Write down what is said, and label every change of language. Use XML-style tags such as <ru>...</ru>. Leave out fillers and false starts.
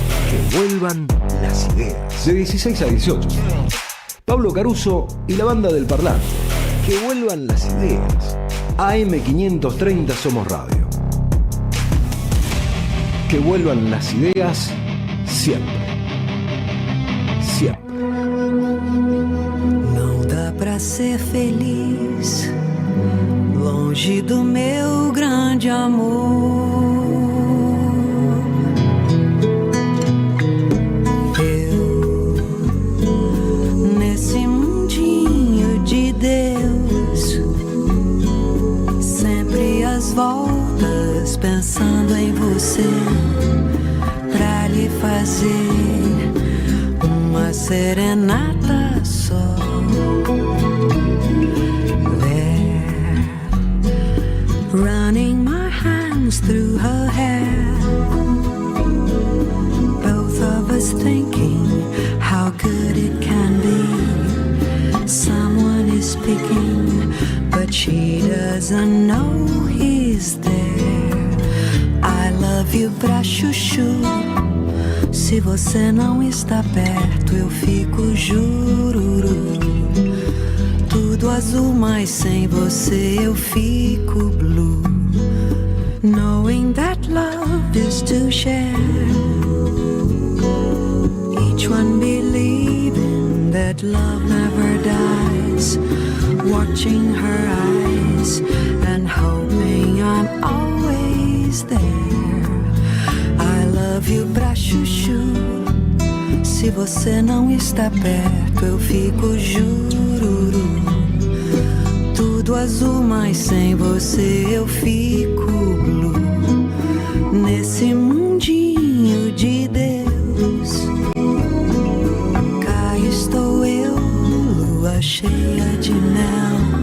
<es>Que vuelvan las ideas. De 16 a 18. Pablo Caruso y la banda del Parlante. Que vuelvan las ideas. AM530 Somos Radio. Que vuelvan las ideas siempre. Siempre.</es> <pt>Não dá pra ser feliz longe do meu grande amor. Nesse mundinho de Deus, sempre às voltas pensando em você, pra lhe fazer uma serenata só.</pt> <en>There, running my hands through her hair, both of us thinking how good it can be. Someone is speaking, but she doesn't know he's there. I love you</en> <pt>pra chuchu. Se você não está perto, eu fico jururu. Tudo azul, mas sem você eu fico blue.</pt> <en>Knowing that love is to share, each one believing that love never dies, watching her eyes and hoping I'm always there. I love you</en> <pt>pra chuchu. Se você não está perto, eu fico jururu. Tudo azul, mas sem você eu fico blue. Nesse mundinho de Deus, cá estou eu, lua cheia de mel.</pt>